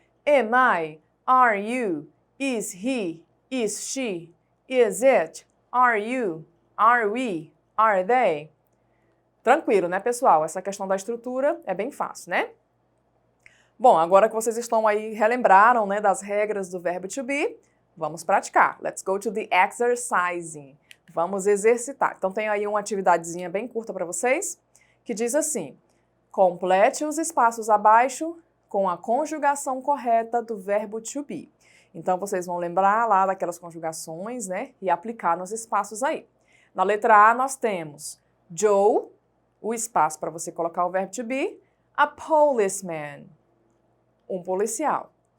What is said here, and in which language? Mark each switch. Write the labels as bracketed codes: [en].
[en] Am I? Are you? Is he? Is she? Is it? Are you? Are we? Are they? [pt] Tranquilo, né, pessoal? Essa questão da estrutura é bem fácil, né? Bom, agora que vocês estão aí, relembraram, né, das regras do verbo to be, vamos praticar. [en] Let's go to the exercising. [pt] Vamos exercitar. Então, tem aí uma atividadezinha bem curta para vocês, que diz assim: complete os espaços abaixo com a conjugação correta do verbo to be. Então, vocês vão lembrar lá daquelas conjugações, né, e aplicar nos espaços aí. Na letra A, nós temos Joe, o espaço para você colocar o verbo to be, [en] a policeman, [pt] um policial.